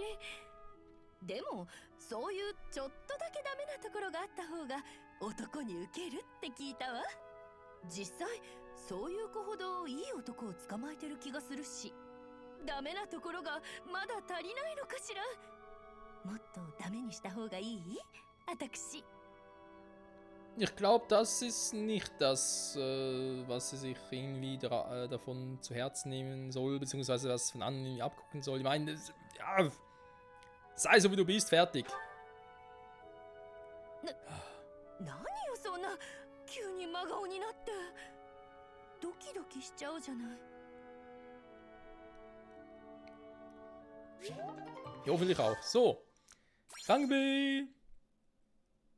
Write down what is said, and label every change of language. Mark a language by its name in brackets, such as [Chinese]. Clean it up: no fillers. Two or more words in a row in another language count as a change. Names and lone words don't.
[Japanese] でもそういうちょっとだけダメなところがあった方が男にウケるって聞いたわ。実際そういう子ほどいい男を捕まえてる気がするし、ダメなところがまだ足りないのかしら。もっとダメにした方がいい？私。 [German] Ich glaube, das ist nicht das, was sie sich irgendwie davon zu Herzen nehmen soll, beziehungsweise was von anderen irgendwie abgucken soll. Ich meine, ja, sei so wie du bist, fertig. [Japanese] 何よそんな急に真顔になって。ドキドキしちゃうじゃない。 [German] Ja, hoffentlich auch. So, Rangbi!